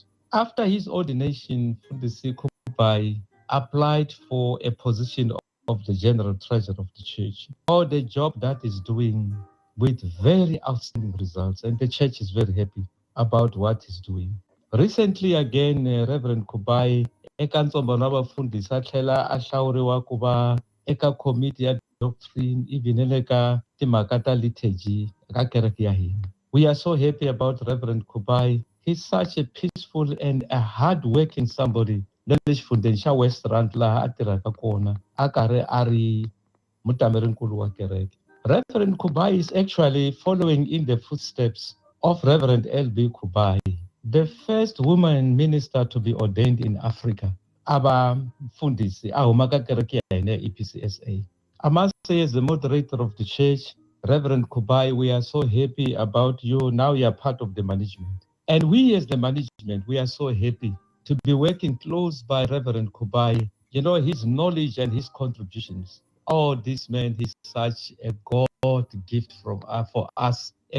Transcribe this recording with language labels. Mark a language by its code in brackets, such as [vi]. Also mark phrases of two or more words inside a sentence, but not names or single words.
[en] After his ordination, Fundisi Kubai applied for a position of the general treasurer of the church, or the job that is doing with very outstanding results, and the church is very happy about what he's doing. Recently again, [ts] Reverend Kubai eka ntsombo na vafundhisi a tlhela a hlawuriwa ku va eka komiti ya doctrine even le ka timhaka ta liturgy eka kereke ya hina. [en] We are so happy about Reverend Kubai. He's such a peaceful and a hard-working somebody. [ts] Na le xifundeni xa Westland laha a tirhaka kona a karhi a ri mutamerinkulu wa kereke. [en] Reverend Kubai is actually following in the footsteps of Reverend L.B. Kubai, the first woman minister to be ordained in Africa. [ts] Aba Fundisi, ahumaka kereke ya hina EPCSA. [en] I must say, as the moderator of the church, Reverend Kubai, we are so happy about you. Now you are part of the management. And we as the management, we are so happy to be working close by Reverend Kubai. His knowledge and his contributions. Oh, this man is such a God gift for us.